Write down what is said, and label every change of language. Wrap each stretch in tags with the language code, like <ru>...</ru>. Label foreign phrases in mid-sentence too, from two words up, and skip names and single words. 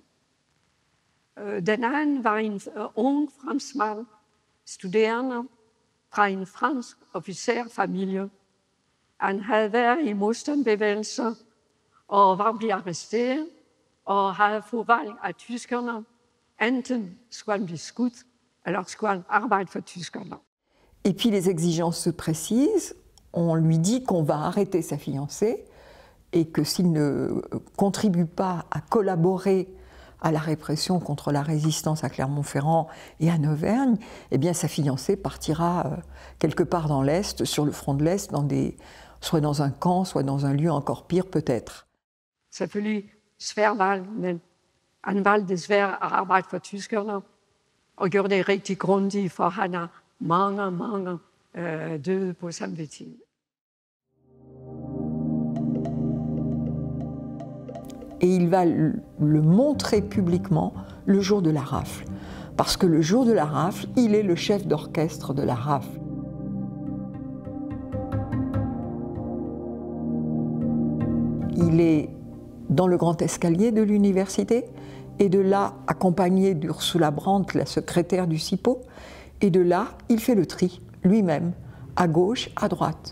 <da>Den anden var en ung franskmand, studerende fra en fransk officerfamilie. Han havde været i modstandsbevægelser og var blevet arresteret og havde fået valg af tyskerne. Enten skulle han blive skudt, eller skulle han arbejde for tyskerne.</da> <fr>Et puis les exigences se précisent. On lui dit qu'on va arrêter sa fiancée et que s'il ne contribue pas à collaborer à la répression contre la résistance à Clermont-Ferrand et à Auvergne, eh bien sa fiancée partira quelque part dans l'Est, sur le front de l'Est, soit dans un camp, soit dans un lieu encore pire peut-être.</fr> <da>Selvfølgelig svær valg, men han valgte desværre at arbejde for tyskerne og gjorde det rigtig grundigt, for han har mange døde på samvittighed.</da> <fr>Et il va le montrer publiquement le jour de la rafle. Parce que le jour de la rafle, il est le chef d'orchestre de la rafle. Il est dans le grand escalier de l'université, et de là, accompagné d'Ursula Brandt, la secrétaire du SIPO, et de là, il fait le tri, lui-même, à gauche, à droite.</fr>